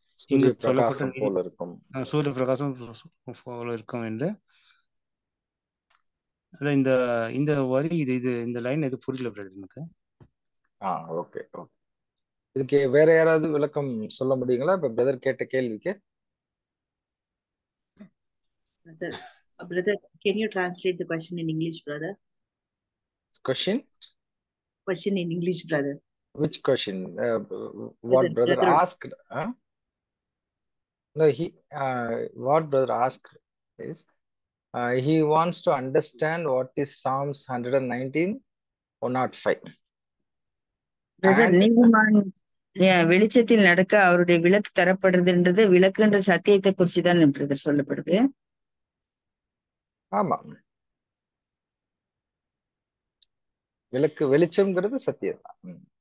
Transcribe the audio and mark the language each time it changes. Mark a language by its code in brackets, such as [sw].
[ta] இங்கு சொல்லப்பட்ட சூரிய பிரகாசம் போல இருக்கும் என்று இந்த வரி இந்த லைன் எது புரியல பிரதர் எனக்கு. Okay okay. இதுக்கு வேற யாராவது விளக்கம் சொல்ல முடியுங்களா? இப்ப பிரதர் கேட்ட கேள்விக்கு. [en] Brother, can you translate the question in English, brother? Question in English, brother. Which question? What brother asked? No, what brother asked is he wants to understand what is Psalms 119, 105. [ta] நீதிமான் வெளிச்சத்தில் நடக்க அவருடைய விளக்கு தரப்படுறதுன்றது விளக்குன்ற சத்தியத்தை குறிச்சுதான் சொல்லப்படுது. ஆமா, விளக்கு வெளிச்சம்ங்கிறது சத்தியம் தான்.